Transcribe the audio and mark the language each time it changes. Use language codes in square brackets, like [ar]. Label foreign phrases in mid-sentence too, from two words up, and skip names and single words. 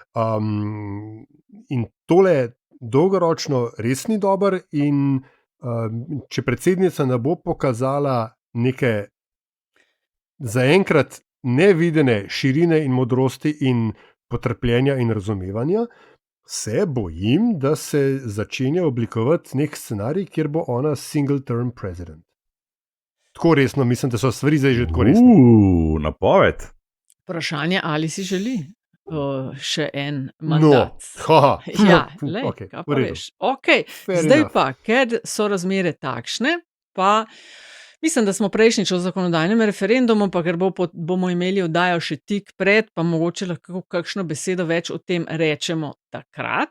[sl] In tole dolgoročno res ni dober in če predsednica ne bo pokazala neke zaenkrat nevidene širine in modrosti in potrpljenja in razumevanja, se bojim, da se začenja oblikovati nek scenarij, kjer bo ona [en] single term president. [sl] Tako resno, mislim, da so stvari zdaj že tako resne. Napoved. Vprašanje, ali si želi še en mandat. Okay, kaj pa veš. Okay, zdaj pa, ker so razmere takšne, pa mislim, da smo prejšnjič o zakonodajnem referendumu, pa ker bomo imeli oddajo še tik pred, pa mogoče lahko kakšno besedo več o tem rečemo takrat.